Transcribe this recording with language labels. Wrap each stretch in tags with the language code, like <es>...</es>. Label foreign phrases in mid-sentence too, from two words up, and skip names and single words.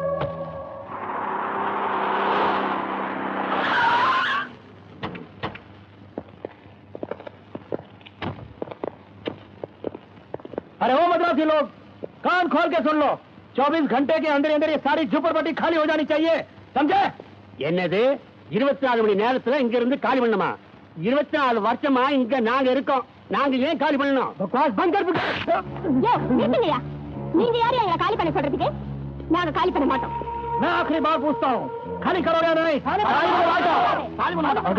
<hi>अरे वो मद्रासी लोग, कान खोल के सुन लो। 24 घंटे के अंदर अंदर ये सारी झुपड़पट्टी खाली हो जानी चाहिए, समझे?</hi> <ta>என்னது 24 மணி நேரத்துல இங்க இருந்து காலி பண்ணணுமா? 24 வருஷமா இங்க நாங்க இருக்கோம். நாங்க ஏன் காலி பண்ணணும்?</ta> <hi>बकवास बंद कर</hi> <ta>யோ நிறுத்துங்கயா. நீங்க யாரு எங்களை காலி பண்ண சொல்றதுக்கு? நாங்க காலி பண்ண மாட்டோம்.</ta> <hi>मैं आखिरी बार पूछता हूँ, खाली करोगे या नहीं? खाली बना दो।</hi>